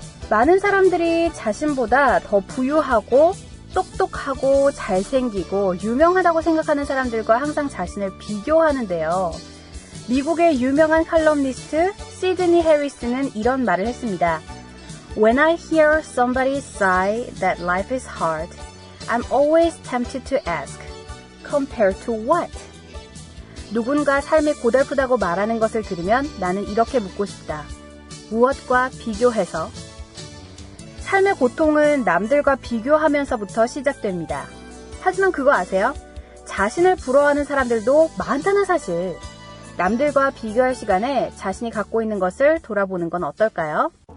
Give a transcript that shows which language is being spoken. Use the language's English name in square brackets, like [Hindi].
[Korean] 많은 사람들이 자신보다 더 부유하고 똑똑하고 잘생기고 유명하다고 생각하는 사람들과 항상 자신을 비교하는데요. 미국의 유명한 칼럼니스트 시드니 해리스는 이런 말을 했습니다. [English] When I hear somebody sigh that life is hard, I'm always tempted to ask, compared to what? [Korean] 누군가 삶이 고달프다고 말하는 것을 들으면 나는 이렇게 묻고 싶다. 무엇과 비교해서? 삶의 고통은 남들과 비교하면서부터 시작됩니다. 하지만 그거 아세요? 자신을 부러워하는 사람들도 많다는 사실. 남들과 비교할 시간에 자신이 갖고 있는 것을 돌아보는 건 어떨까요?